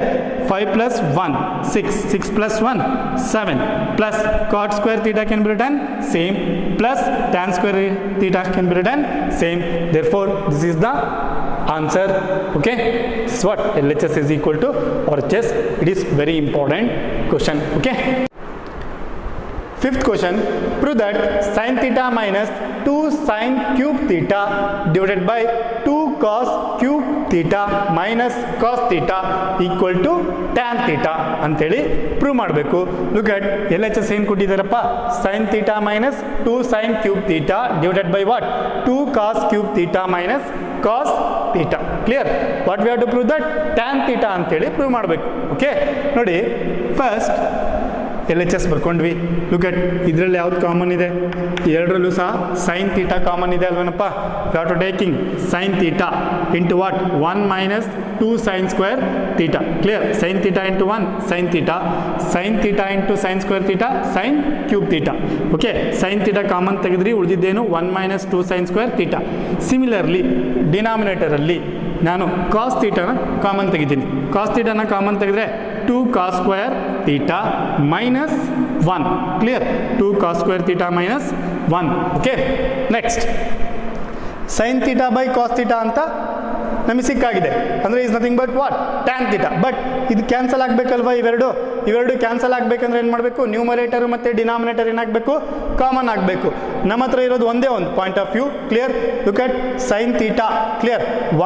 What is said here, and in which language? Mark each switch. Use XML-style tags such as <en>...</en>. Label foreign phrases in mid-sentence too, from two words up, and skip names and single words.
<en>5 plus 1 6 plus 1 7 plus cot square theta can be written same plus tan square theta can be written same. Therefore this is the answer. Okay, this is what? LHS is equal to RHS. It is very important question. Okay, fifth question. Prove that sin theta minus 2 sin cube theta divided by 2 cos cube theta minus cos theta equal to tan theta</en> <kn>ಅಂತೇಳಿ ಪ್ರೂವ್ ಮಾಡಬೇಕು.</kn> <en>look at LHS</en> <kn>ಏನು ಕೊಟ್ಟಿದ್ದಾರಪ್ಪ?</kn> <en>sin theta minus 2 sin cube theta divided by what? 2 cos cube theta minus cos theta. Clear? What we have to prove that? tan theta</en> <kn>ಅಂತೇಳಿ ಪ್ರೂವ್ ಮಾಡಬೇಕು. ಓಕೆ, ನೋಡಿ ಫಸ್ಟ್ LHS ಬರ್ಕೊಂಡ್ವಿ.</kn> <en>look at</en> <kn>ಇದರಲ್ಲಿ ಯಾವ್ದು ಕಾಮನ್ ಇದೆ? ಎರಡರಲ್ಲೂ ಸಹ</kn> <en>sine theta</en> <kn>ಕಾಮನ್ ಇದೆ ಅಲ್ವೇನಪ್ಪ?</kn> <en>We have to taking sine theta into what? 1 minus 2 sin square theta. Clear? Sin theta into 1 sin theta, sin theta into sin square theta, sin cube theta. Okay, sin theta</en> <kn>ಕಾಮನ್ ತೆಗೆದ್ರಿ, ಉಳಿದಿದ್ದೇನು?</kn> <en>1 minus 2 sin square theta.</en> <kn>ಸಿಮಿಲರ್ಲಿ ಡಿನಾಮಿನೇಟರಲ್ಲಿ ನಾನು ಕಾಸ್ ಥೀಟಾನ ಕಾಮನ್ ತೆಗಿದ್ದೀನಿ.</kn> <en>cos theta-na</en> <kn>ಕಾಮನ್ ತೆಗೆದ್ರೆ</kn> <en>2 cos square theta minus 1. Clear? 2 cos square theta minus 1. Okay, next sin theta by cos theta</en> <kn>ಅಂತ ನಮಗೆ ಸಿಕ್ಕಾಗಿದೆ.</kn> <en>ಅಂದರೆ is nothing but what? tan theta. but</en> <kn>ಇದು ಕ್ಯಾನ್ಸಲ್ ಆಗಬೇಕಲ್ವಾ? ಇವೆರಡು ಕ್ಯಾನ್ಸಲ್ ಆಗಬೇಕಂದ್ರೆ ಏನು ಮಾಡಬೇಕು? ನ್ಯೂಮರೇಟರ್ ಮತ್ತು ಡಿನಾಮಿನೇಟರ್ ಏನಾಗಬೇಕು? ಕಾಮನ್ ಆಗಬೇಕು. ನಮ್ಮ ಹತ್ರ ಇರೋದು ಒಂದೇ ಒಂದು</kn> <en>point of view. Clear? Look at sine theta. Clear?</en>